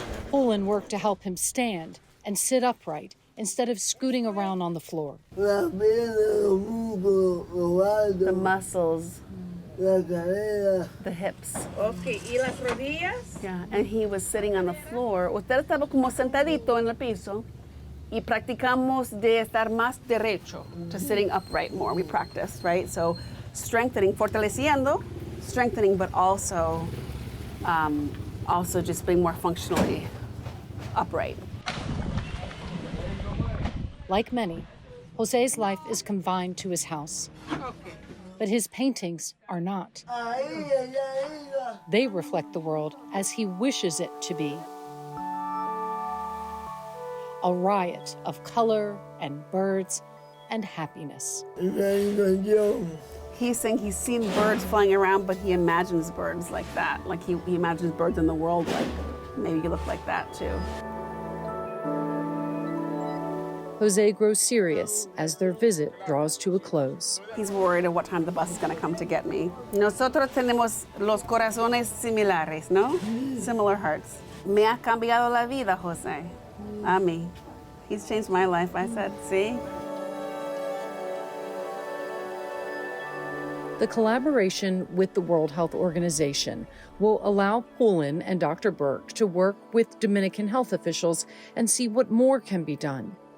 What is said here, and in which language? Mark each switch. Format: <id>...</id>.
<en>Julian worked to help him stand and sit upright instead of scooting around on the floor. The muscles, the hips.</en> <es>Okay, ¿y las rodillas?</es> <en>Yeah, and he was sitting on the floor.</en> <es>Usted estaba como sentadito en el piso y practicamos de estar más derecho</es> <en>to sitting upright more. We practiced, right? So strengthening, fortaleciendo, strengthening, but also just being more functionally upright. Like many, Jose's life is confined to his house. But his paintings are not. They reflect the world as he wishes it to be. A riot of color and birds and happiness. He's saying he's seen birds flying around, but he imagines birds like that. Like he imagines birds in the world like maybe you look like that too. Jose grows serious as their visit draws to a close. He's worried of what time the bus is going to come to get me.</en> <es>Nosotros tenemos los corazones similares, no?</es> <en>Similar hearts.</en> <es>Me ha cambiado la vida, Jose. A mí.</es> <en>He's changed my life, I said. See? The collaboration with the World Health Organization will allow Julian and Dr. Burke to work with Dominican health officials and see what more can be done.</en>